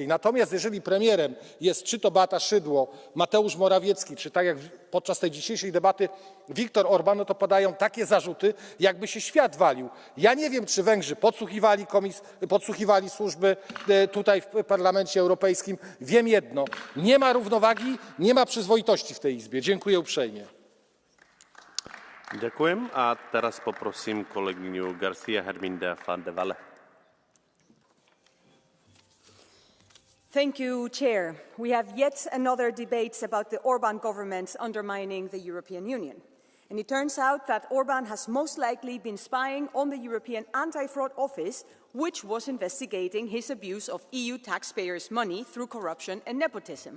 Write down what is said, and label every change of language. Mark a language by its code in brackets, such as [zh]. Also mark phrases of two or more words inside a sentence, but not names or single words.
[pl] Natomiast jeżeli premierem jest czy to Beata Szydło, Mateusz Morawiecki, czy tak jak podczas tej dzisiejszej debaty Viktor Orban, no to padają takie zarzuty, jakby się świat walił. Ja nie wiem, czy Węgrzy podsłuchiwali służby tutaj w Parlamencie Europejskim. Wiem jedno, nie ma równowagi, nie ma przyzwoitości w tej Izbie. Dziękuję uprzejmie. [sk] Ďakujem a teraz poprosím kolegyňu Garcia Herminda van de Walle. [en] Thank you, Chair. We have yet another debate about the Orban government undermining the European Union. And it turns out that Orban has most likely been spying on the European Anti-Fraud Office, which was investigating his abuse of EU taxpayers' money through corruption and nepotism.